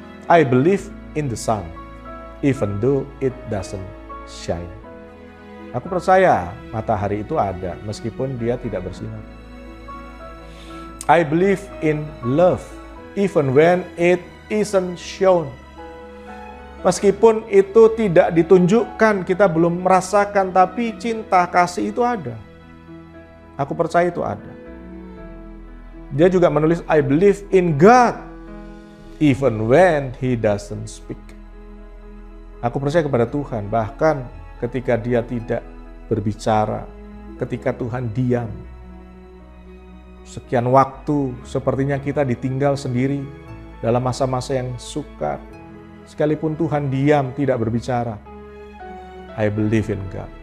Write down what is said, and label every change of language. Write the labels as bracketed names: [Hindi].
[English] I believe in the sun, even though it doesn't shine. [Indonesian] Aku percaya matahari itu ada, meskipun dia tidak bersinar. [English] I believe in love, even when it isn't shown. [Indonesian] Meskipun itu tidak ditunjukkan, kita belum merasakan, tapi cinta, kasih itu ada. Aku percaya itu ada. Dia juga menulis, [English] I believe in God, even when He doesn't speak. [Indonesian] Aku percaya kepada Tuhan, bahkan ketika Dia tidak berbicara, ketika Tuhan diam. Sekian waktu, sepertinya kita ditinggal sendiri dalam masa-masa yang sukar. Sekalipun Tuhan diam, tidak berbicara. [English] I believe in God.